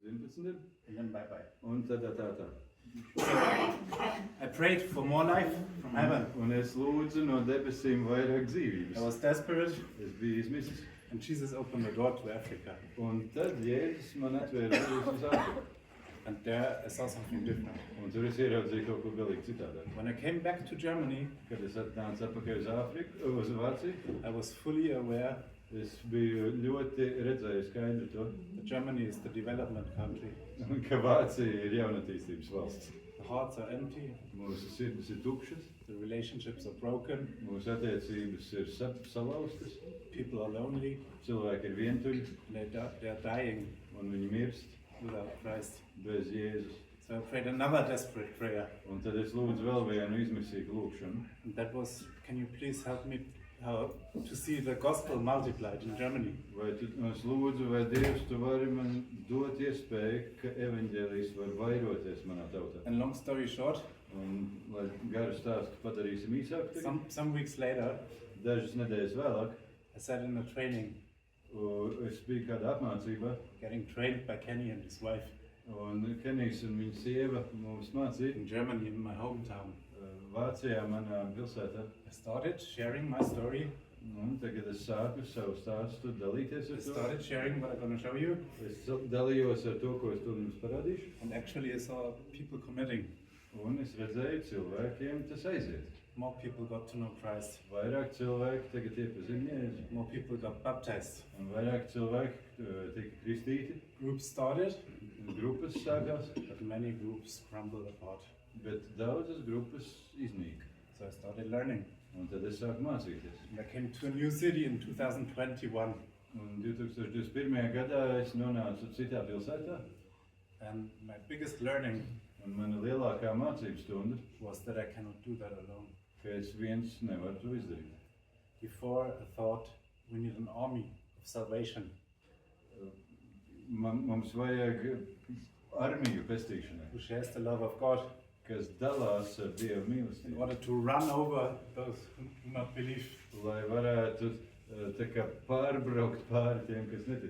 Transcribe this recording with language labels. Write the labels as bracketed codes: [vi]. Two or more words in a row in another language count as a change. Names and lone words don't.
[en] 19. and then bye-bye. [lv] Un tad tā. [en] I prayed for more life from heaven. [lv] Un es lūdzu no debesīm vairāk [en] I [lv] dzīvības. [en] was desperate, [lv] Es biju izmisis. [en] and Jesus opened the door to Africa. [lv] Un tad Jēzus man atvēra durvis uz Āfriku. [en] And there I saw something different. [lv] Un tur es ieraudzīju kaut ko galīgi citādāk. [en] When I came back to Germany, [lv] Kad es atnācu atpakaļ uz Āfriku, uz Vāciju, [en] I was fully aware [lv] es biju ļoti redzējis skaidri to, [en] that Germany is the development country. [lv] ka Vācija ir jaunatīstības valsts. [en] The hearts are empty, [lv] Mūsu sirdis ir tukšas, [en] the relationships are broken, [lv] mūsu attiecības ir salauztas, [en] people are lonely, [lv] cilvēki ir vientuļi [en] they are dying [lv] un viņi mirst [en] without Christ. [lv] bez Jēzus. [en] So I prayed another desperate prayer. [lv] Un tad es lūdzu vēl vienu izmisīgu lūgšanu. [en] And that was, can you please help me how to see the gospel multiplied in Germany? [lv] Vai tu, es lūdzu, vai Dievs, tu vari man dot iespēju, ka evaņģēlijs var vairoties manā tautā. [en] And long story short, [lv] Un, lai garu stāstu padarīsim īsāku, tagad, [en] some weeks later, [lv] dažas nedēļas vēlāk, [en] I sat in a training, [lv] es biju kādā apmācībā, [en] getting trained by Kenny and his wife [lv] un Kenijs un viņa sieva mums mācīja [en] in Germany, in my hometown. [lv] Vācijā, manā pilsētā. [en] I started sharing my story. [lv] Un tagad es sāku savu stāstu dalīties [en] I [lv] ar to. [en] started sharing what I'm going to show you. [lv] Es dalījos ar to, ko es tur jums parādīšu. [en] And actually I saw people committing. [lv] Un es redzēju, cilvēkiem tas aiziet. [en] More people got to know Christ. [lv] Vairāk cilvēki tagad iepazina Jēzu. [en] More people got baptized. [lv] Un vairāk cilvēki tika kristīti. [en] Groups started, [lv] Grupas sākās, [en] but many groups crumbled apart. [lv] bet daudzas grupas iznīka. [en] So I started learning. [lv] Un tad es sāku mācīties. [en] And I came to a new city in 2021. [lv] Un 2021. gadā es nonācu citā pilsētā. [en] And my biggest learning [lv] Un mana lielākā mācību stunda, [en] was that I cannot do that alone. [lv] ka es viens nevaru to izdarīt. [en] Before I thought we need an army of salvation. [lv] Mums vajag armiju pestīšanai, [en] Who shares the love of God [lv] kas dalās ar Dieva [en] in [lv] mīlestību, [en] order to run over those who do not believe. [lv] lai varētu tā kā pārbraukt pāri tiem, kas netic.